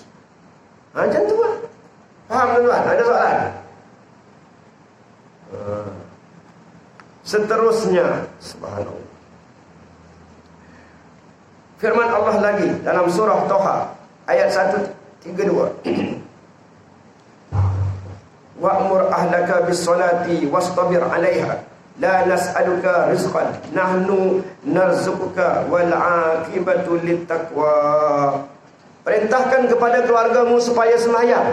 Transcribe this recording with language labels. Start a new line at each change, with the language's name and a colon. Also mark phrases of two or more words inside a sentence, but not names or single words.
Malay: Macam tu lah. Faham tuan-tuan? Ada soalan? Seterusnya, subhanallah, firman Allah lagi dalam surah Toha ayat 132.
Arabic: وأمر أهلك بالصلاة واصطبر عليها لا نسألك رزقا نحن نرزقك والعاقبة للتقوى.
Malay: Perintahkan kepada keluargamu supaya sembahyang.